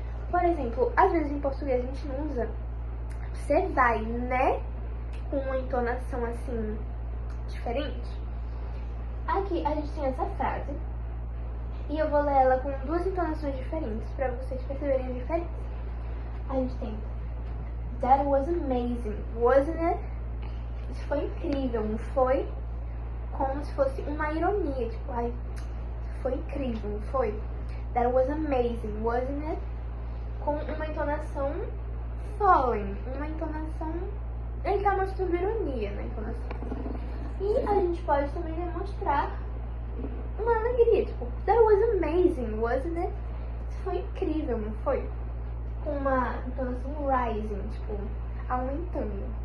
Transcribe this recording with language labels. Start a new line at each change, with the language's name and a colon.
Portuguese: Por exemplo, às vezes em português a gente não usa você vai, né? Com uma entonação assim diferente. Aqui a gente tem essa frase e eu vou ler ela com duas entonações diferentes para vocês perceberem a diferença. A gente tem
English: That was amazing, wasn't it?
Portuguese: Isso foi incrível, não foi? Como se fosse uma ironia, tipo, ai, foi incrível, não foi?
English: That was amazing, wasn't it?
Portuguese: Com uma entonação falling, uma entonação... Ele tá mostrando ironia na entonação. E a gente pode também demonstrar uma alegria, tipo,
English: that was amazing, wasn't it?
Portuguese: Isso foi incrível, não foi? Com uma entonação rising, tipo, aumentando.